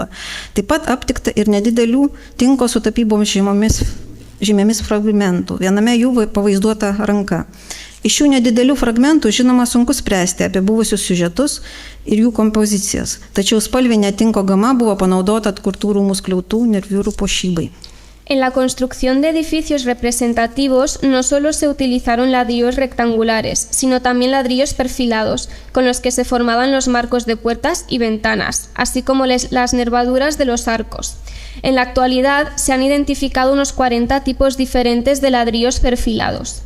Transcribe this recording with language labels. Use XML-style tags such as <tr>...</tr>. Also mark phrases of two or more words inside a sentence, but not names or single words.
<lt>Taip pat aptikta ir nedidelių tinko su tapybomis žymėmis fragmentų. Viename jų pavaizduota ranka. Iš šių nedidelių fragmentų, žinoma, sunku spręsti apie buvusius siužetus ir jų kompozicijas. Tačiau spalvinė tinko gama buvo panaudota atkurtų rūmų skliautų nerviūrų puošybai.</lt> <es>En la construcción de edificios representativos no solo se utilizaron ladrillos rectangulares, sino también ladrillos perfilados, con los que se formaban los marcos de puertas y ventanas, así como las nervaduras de los arcos. En la actualidad se han identificado unos 40 tipos diferentes de ladrillos perfilados.</es>